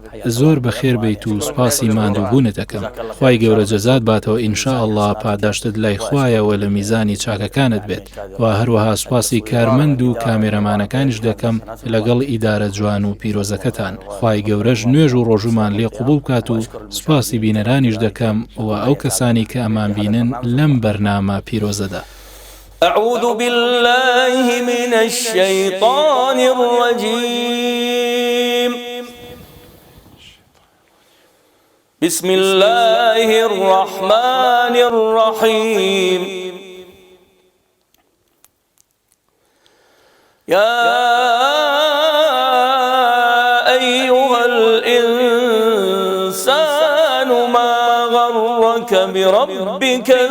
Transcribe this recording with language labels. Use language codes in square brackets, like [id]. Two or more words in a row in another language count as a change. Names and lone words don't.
[ckb] زۆر بەخێر بیت و سوپاسی ماندووبوونت دەکەم. خوای گەورە جەزات باتەوە [ar] ئینشا ئەڵڵا [ckb] پاداشتت لای خوایەوە لە میزانی چاکەکانت بێت و هەروەها سوپاسی کارمەند و کامێرەمانەکانیش دەکەم لەگەڵ ئیدارە جوان و پیرۆزەکەتان. خوای گەورەش نوێژ و ڕۆژومان لێ قوبوڵ بکات و سوپاسی بینەرانیش دەکەم و ئەو کەسانی کە ئەمان بینن لەم بەرنامە پیرۆزەدا. [ar] أعوذ بالله من الشيطان الرجيم بسم الله الرحمن الرحيم يا أيها الإنسان ما غرك بربك